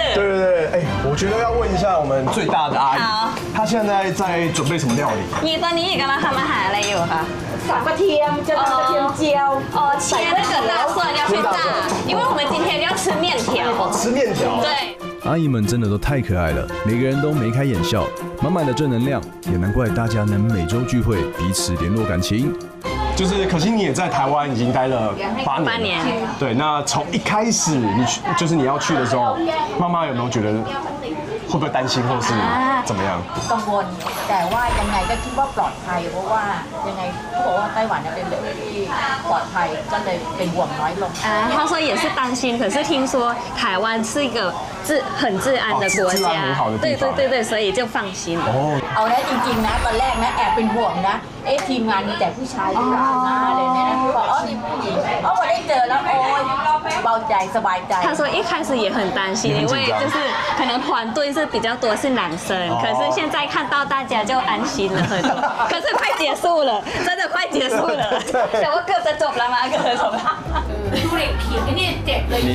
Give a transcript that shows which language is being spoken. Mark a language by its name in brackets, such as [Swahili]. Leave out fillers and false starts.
[Chinese] 对，哎，我觉得要问一下我们最大的阿姨，好，她现在在准备什么料理？ [Thai] 你ตอนนี้กำลังทำอาหารอะไรอยู่คะ สับกระเทียมจะทำกระเทียมเจียว [Chinese] 切那个大蒜要去炸，因为我们今天要吃面条。吃面条。对。阿姨们真的都太可爱了，每个人都眉开眼笑，满满的正能量，也难怪大家能每周聚会，彼此联络感情。就是可惜你也在台湾已经待了8年，对，那从一开始你要去的时候，妈妈有没有觉得会不会担心或是怎么样？ [Thai] กังวลแต่ว่ายังไงก็คิดว่าปลอดภัยเพราะว่ายังไงเขาบอกว่าไต้หวันเป็นเรื่องที่ปลอดภัยก็เลยเป็นห่วงน้อยลง [Chinese] 他说也是担心，可是听说台湾是一个很治安的国家，对，所以就放心了。 [Thai] เอาแล้วจริงๆนะตอนแรกนะแอบเป็นห่วงนะทีมงานมีแต่ผู้ชายด้วยนะอะไรเนี่ยบอกมีผู้หญิงพอได้เจอแล้วโอ้ยเบาใจสบายใจ。 [Chinese] 他说一开始也很担心，因为就是可能团队是比较多是男生，可是现在看到大家就安心了很多。可是快结束了，真的快结束了。 [Thai] แต่ว่าเกือบจะจบแล้วมั้งเกือบจะจบแล้วดูเด็กผีนี่เจ็บเลย